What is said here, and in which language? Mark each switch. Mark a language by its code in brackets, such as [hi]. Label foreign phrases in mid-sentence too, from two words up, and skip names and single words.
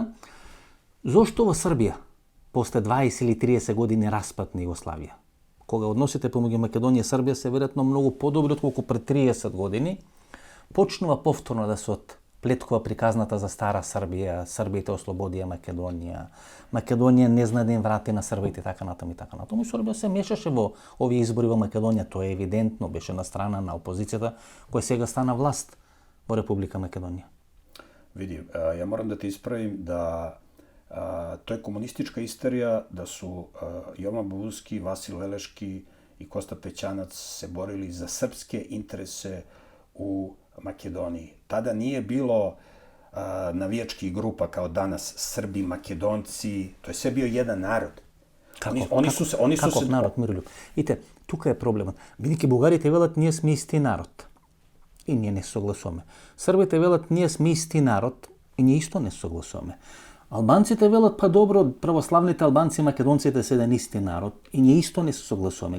[mk] Зошто во Србија, после 20 или 30 години распад на Југославија, кога односите помеѓу Македонија и Србија се веројатно многу подобри отколку пред 30 години, почнува повторно да се отплеткува приказната за Стара Србија, Србите ослободија Македонија, Македонија не знае да им врати на Србите, така натаму и така натаму. И Србија се мешаше во овие избори во Македонија, тоа е евидентно, беше на страна на опозицијата, која сега стана власт во Република Македонија. [sr] Vidi, ja moram da te ispravim da To je komunistička isterija da su Jovan Bubuski, Vasil Veleški i Kosta Pećanac se borili za srpske interese u Makedoniji. Tada nije bilo navijačkih grupa kao danas, Srbi, Makedonci, to je sve bio jedan narod. [mk] Каков народ, Мирољуб? Ите, тука е проблемот. Бидејќи бугарите велат ние сме исти народ. И ние не согласуваме. Србите велат ние сме исти народ и ние исто не согласуваме. Албанците велат па добро, православните албанци и македонците се еден исти народ и ние исто не се согласуваме.